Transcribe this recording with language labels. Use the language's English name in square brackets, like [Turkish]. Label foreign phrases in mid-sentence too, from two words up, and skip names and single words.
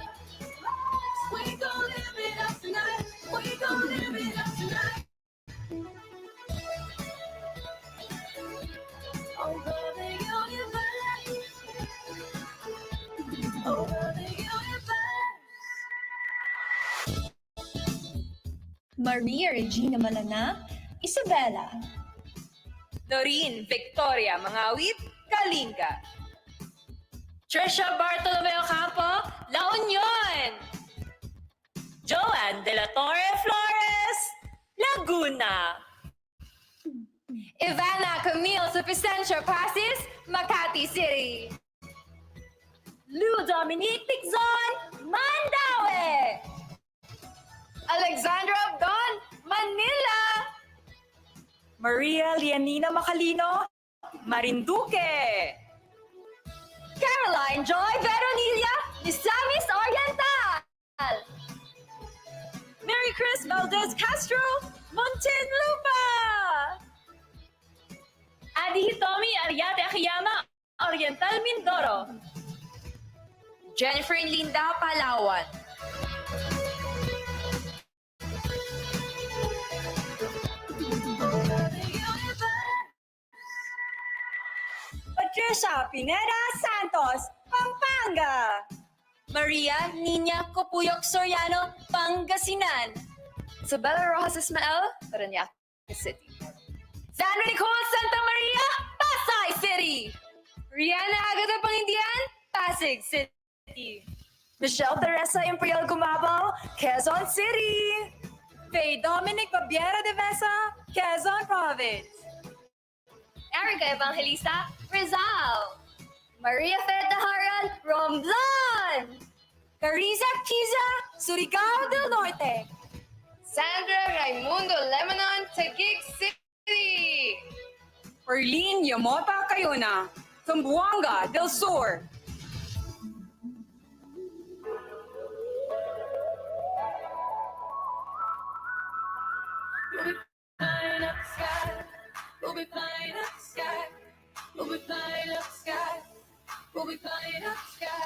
[English] We gon' live it up tonight. We gon' live it up tonight. Over the universe. Over the universe. Maria Regina Malana, Isabella. Doreen Victoria Mangawit, Kalinga. Trisha Bartolomeo Campo, La Union. Joanne De La Torre Flores, Laguna. Ivana Camille Suficencio Pasis, Makati City. Lou Dominique Pigzon, Mandaue. Alexandra Abdon, Manila. Maria Lianina Macalino, Marinduque. Caroline Joy Veronilla, Misamis Oriental. Mary Chris Valdez Castro, Muntinlupa. Adi Hitomi Ariate Akiyama, Oriental Mindoro. Jennifer Linda Palawan. Patricia Pineda Santos, Pampanga. Maria Nina Copuyok Soriano, Pangasinan. Isabella Rojas Ismael, Parañaque City. Sandra Nicole Santa Maria, Pasay City. Rihanna Agata Pangindian, Pasig City. Michelle Teresa Imperial Gumabao, Quezon City. Faye Dominic Babiera de Vesa, Quezon Province. Erica Evangelista, Rizal. Maria Feta Haran, Romblon. Carissa Kiza, Surigao del Norte. Sandra Raimundo Lebanon, Taguig City. Perlin Yamota Cayuna, Zamboanga del Sur. We'll be flying up the sky. We'll be flying up the sky. We'll be flying up the sky.